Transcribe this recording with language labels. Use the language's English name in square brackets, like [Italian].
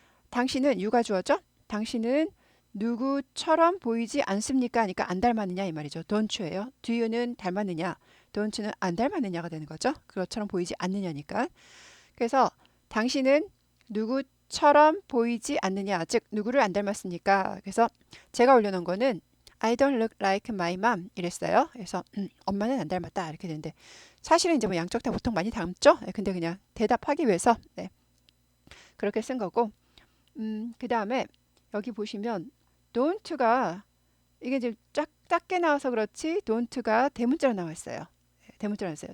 [Korean] 당신은 you가 주어죠. 당신은 누구처럼 보이지 않습니까? 하니까 안 닮았느냐 이 말이죠. [English] don't you [Korean] 예요. [English] do you [Korean] 는 닮았느냐, [English] don't you [Korean] 는 안 닮았느냐가 되는 거죠. 그것처럼 보이지 않느냐니까. 그래서 당신은 누구처럼 보이지 않느냐, 즉 누구를 안 닮았습니까? 그래서 제가 올려놓은 거는 [English] I don't look like my mom [Korean] 이랬어요. 그래서 엄마는 안 닮았다 이렇게 되는데 사실은 이제 뭐 양쪽 다 보통 많이 닮죠. 근데 그냥 대답하기 위해서 그렇게 쓴 거고. 그 다음에 여기 보시면 don't가 이게 이제 작게 나와서 그렇지 don't가 대문자로 나와 있어요. 대문자로 나와 있어요.